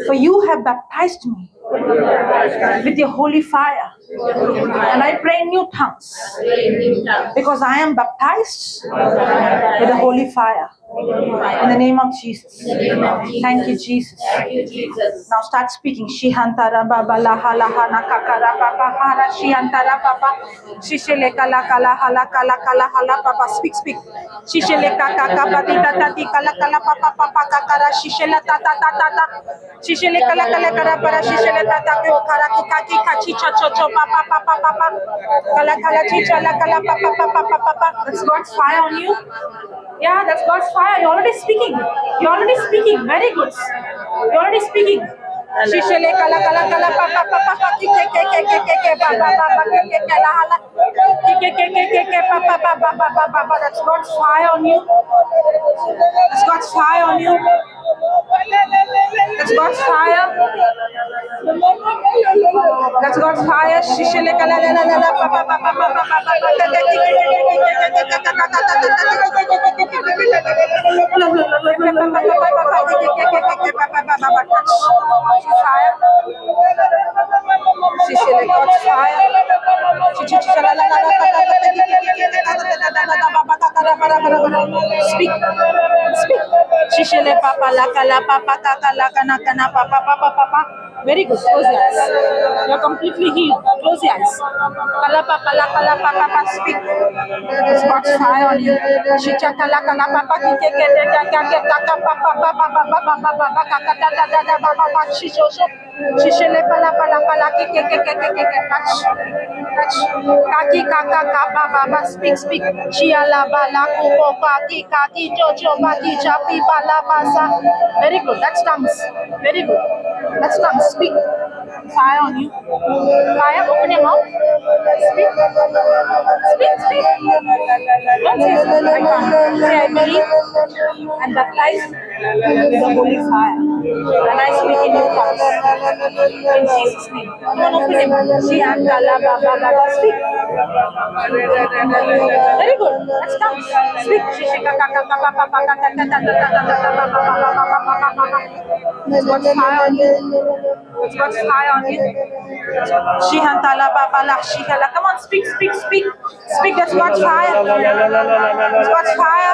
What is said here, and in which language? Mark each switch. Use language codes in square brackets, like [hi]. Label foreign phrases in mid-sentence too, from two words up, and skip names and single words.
[en] For you have baptized me For your baptized with your holy fire. with your holy fire. And I pray in new tongues. I pray in new tongues. Because I am baptized Because I am baptized with the holy fire. with your holy fire. In the name of Jesus. In the name of Jesus. Thank you, Jesus. Thank you, Jesus. Now start speaking. Shihantara baba laha laha nakakara papa hara shihantara papa shishele kala kala hala kala kala hala papa. Speak. Shishele kaka kapa tita tati kala kala papa papa kakara shishele tata tata tata shishele kala kala kara para shishele tata ko kara kaki kachi cho cho cho papa papa papa kala kala chicha la kala papa papa papa. That's God's fire on you. Yeah, that's God's fire. You're already speaking. Very good. You're already speaking. Shishele kala kala kala pa pa pa pa pa ki ke pa pa pa pa ke la hala ke pa pa pa pa pa pa pa. That's God's fire on you. That's God's fire on you. That's God's fire. That's God's fire. Shishele kala la la la pa pa pa pa pa pa pa fire. Shishele God's fire. Speak. Shishele papa la kala papa kaka la kana kana papa papa papa. Very good. Close your eyes. You're completely healed. Close your eyes. Kala papa la kala papa papa. Speak. It's God's fire on you. Shicha kala kala papa ki ke kaka papa papa papa papa papa kaka da da da da papa shisho. Shishele pala pala pala ki ke touch. Kaki kaka kapa baba speak. Chiala bala kuko kaki jojo baki chapi bala basa. Very good. That's tongues. Very good. That's tongues. Speak. Fire on you. Fire. Open your mouth. Speak. Don't say something. I can't. Say I believe and baptize with the holy fire. And I speak in your tongues. In Jesus' name. Come on, open your mouth. Speak. Very good. That's tongues. Speak. It's God's fire on you. It's God's fire on you. Shihantala babala shihala. Come on, speak. Speak. That's God's fire. It's God's fire.